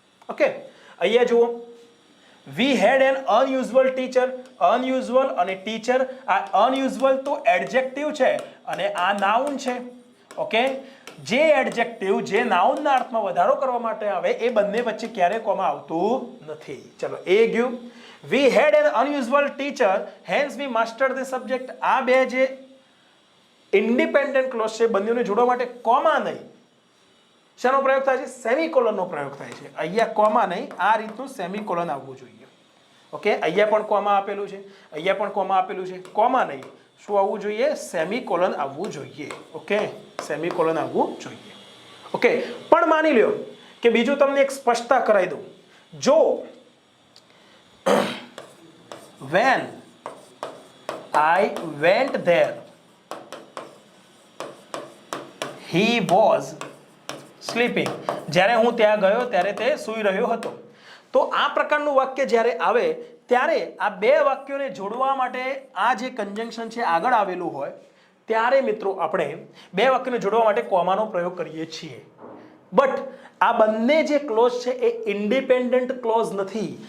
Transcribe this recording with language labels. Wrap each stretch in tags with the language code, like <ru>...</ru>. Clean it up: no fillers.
<en>okay,</en> <gu>અહીંયા જુઓ,</gu> <en>We had an unusual teacher.</en> <gu>Unusual અને ટીચર, આ અનયુઝ્યુઅલ તો એડજેક્ટિવ છે અને આ નાઉન છે. ઓકે, જે એડજેક્ટિવ જે નાઉનના અર્થમાં વધારો કરવા માટે આવે એ બંને વચ્ચે ક્યારે કોમા આવતું નથી. ચલો, એ ગયું.</gu> <en>We had an unusual teacher, hence we mastered the subject.</en> <gu>આ 2 જે ઇન્ડિપેન્ડન્ટ ક્લોઝ છે, બંનેને જોડવા માટે કોમા નહીં, શેનો પ્રયોગ થાય છે? સેમિકોલનનો પ્રયોગ થાય છે. અહીંયા કોમા નહીં, આ રીતનું સેમિકોલન આવવું જોઈએ. ઓકે, અહીંયા પણ કોમા આપેલું છે, અહીંયા પણ કોમા આપેલું છે. કોમા નહીં, શું આવવું જોઈએ? સેમિકોલન આવવું જોઈએ. ઓકે, સેમિકોલન આવવું જોઈએ. ઓકે, પણ માની લ્યો કે બીજું તમને એક સ્પષ્ટતા કરાવી દઉં.</gu> <en>જો when I went there he was sleeping.</en> <gu>જ્યારે હું ત્યાં ગયો ત્યારે તે સૂઈ રહ્યો હતો. તો આ પ્રકારનું વાક્ય જ્યારે આવે ત્યારે આ 2 વાક્યોને જોડવા માટે આ જે કન્જંક્શન છે આગળ આવેલું હોય ત્યારે મિત્રો આપણે 2 વાક્યોને જોડવા માટે કોમાનો પ્રયોગ કરીએ છીએ. બટ આ બંને જે ક્લોઝ છે એ ઇન્ડિપેન્ડન્ટ ક્લોઝ નથી.</gu>